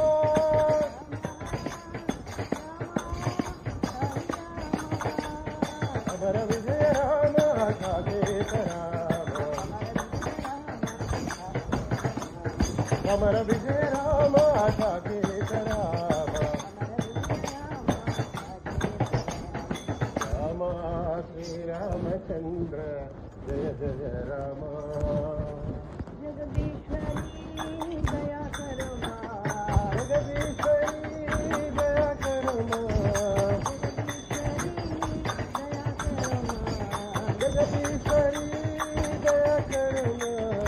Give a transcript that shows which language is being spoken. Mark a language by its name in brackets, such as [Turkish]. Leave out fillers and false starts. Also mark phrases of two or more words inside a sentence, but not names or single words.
[Telugu] అమర విజయ రామ సాకేత రామ అమర విజయ రామ సాకేత రామ రామ శ్రీరామచంద్ర జయ జయ రామ [Hindi] जगदीश्वरी दया करो माँ जगदीश्वरी दया करो माँ जगदीश्वरी दया करो माँ